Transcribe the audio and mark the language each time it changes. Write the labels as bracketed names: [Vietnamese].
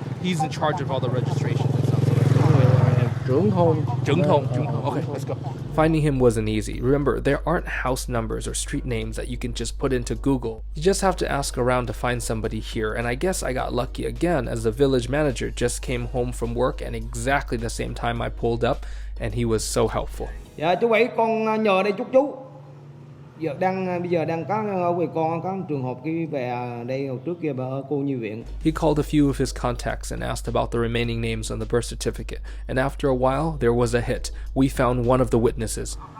[English] He's in charge of all the registrations and stuff. trưởng thôn. Okay, let's go. Finding him wasn't easy. Remember, there aren't house numbers or street names that you can just put into Google. You just have to ask around to find somebody here, and I guess I got lucky again as the village manager just came home from work at exactly the same time I pulled up, and he was so helpful. [Vietnamese] Dạ chú Bảy, con nhờ đây chú. Bây giờ đang có về con có trường hợp khi về đây hồi trước kia bà ở cô nhi viện. [English] He called a few of his contacts and asked about the remaining names on the birth certificate, and after a while there was a hit. We found one of the witnesses.